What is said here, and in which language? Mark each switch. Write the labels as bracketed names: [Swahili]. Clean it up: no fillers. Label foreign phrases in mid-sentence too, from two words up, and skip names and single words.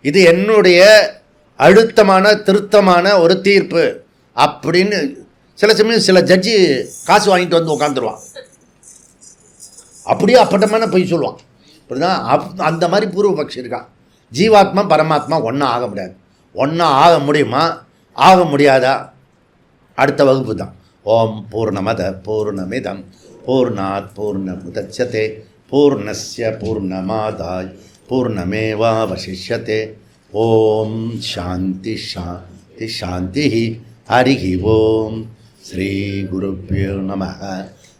[Tamil] இது என்னுடைய அழுத்தமான திருத்தமான ஒரு தீர்ப்பு அப்படின்னு சில சமயம் சில ஜட்ஜி காசு வாங்கிட்டு வந்து உட்காந்துருவான். அப்படியே அப்பட்டமான பொய் சொல்லுவான். அப்படிதான் அந்த மாதிரி பூர்வபக்ஷி இருக்கான். ஜீவாத்மா பரமாத்மா ஒன்றா ஆக முடியாது. ஒன்றா ஆக முடியுமா, ஆக முடியாதா? அடுத்த வகுப்பு தான். [Sanskrit] ओम् पूर्णमद पूर्णमिदम् पूर्णात् पूर्णमुदच्यते पूर्णस्य पूर्णमादाय पूर्णमेवावशिष्यते. ओम् शान्ति शान्ति शान्ति. हरि ओम्। श्री गुरुभ्यो नमः.